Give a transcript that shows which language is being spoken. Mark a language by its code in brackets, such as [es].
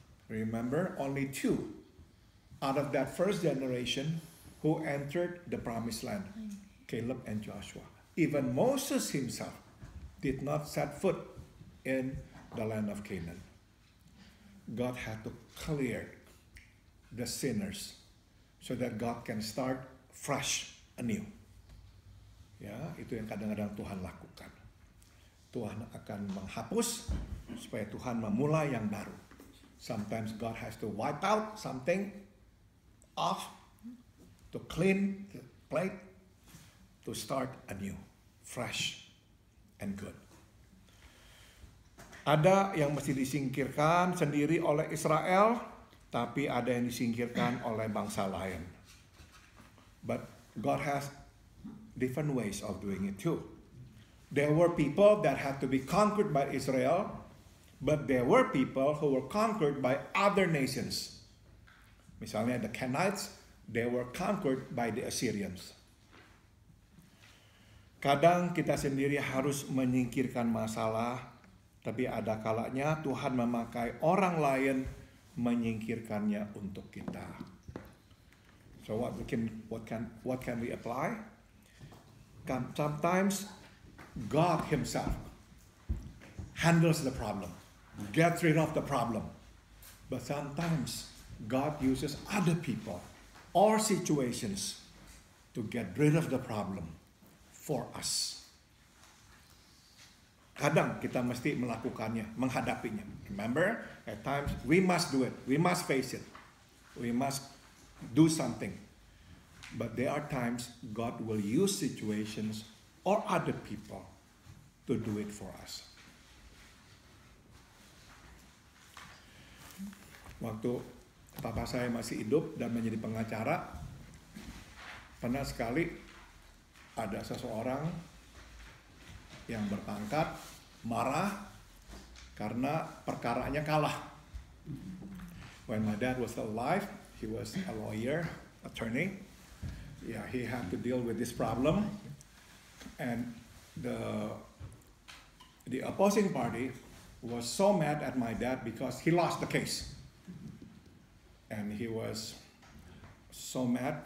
[en] Remember, only two out of that first generation who entered the promised land, Caleb and Joshua. Even Moses himself did not set foot in the land of Canaan. God had to clear the sinners so that God can start fresh, anew. [id] Ya, itu yang kadang-kadang Tuhan lakukan. Tuhan akan menghapus supaya Tuhan memulai yang baru. [en] Sometimes God has to wipe out something off to clean the plate, to start anew, fresh and good. [id] Ada yang mesti disingkirkan sendiri oleh Israel, tapi ada yang disingkirkan oleh bangsa lain. [en] But God has different ways of doing it too. There were people that had to be conquered by Israel, but there were people who were conquered by other nations. Misalnya the Canaanites, they were conquered by the Assyrians. [id] Kadang kita sendiri harus menyingkirkan masalah, tapi ada kalanya Tuhan memakai orang lain menyingkirkannya untuk kita. [en] So what can we apply? Sometimes God Himself handles the problem, gets rid of the problem. But sometimes God uses other people or situations to get rid of the problem for us. [id] Kadang kita mesti melakukannya, menghadapinya. [en] Remember, at times we must do it, we must face it, we must do something. But there are times God will use situations or other people to do it for us. [id] Waktu papa saya masih hidup dan menjadi pengacara, pernah sekali ada seseorang yang berpangkat marah karena perkaranya kalah. [en] When my dad was still alive, he was a lawyer, attorney. Yeah, he had to deal with this problem, and the opposing party was so mad at my dad because he lost the case, and he was so mad.